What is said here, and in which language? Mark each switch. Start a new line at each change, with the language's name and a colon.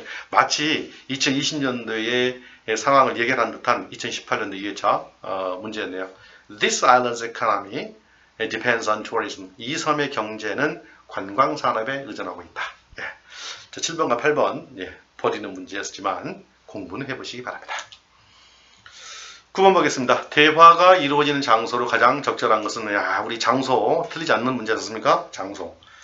Korean: 마치 2020년도의 상황을 예견한 듯한 2018년도 2회차 문제였네요.
English: This island's economy depends on tourism.
Korean: 이 섬의 경제는 관광 산업에 의존하고 있다. 자, 7번과 8번 버리는 문제였지만 공부는 해보시기 바랍니다. 9번 보겠습니다. 대화가 이루어지는 장소로 가장 적절한 것은 우리 장소 틀리지 않는 문제였습니까? 장소.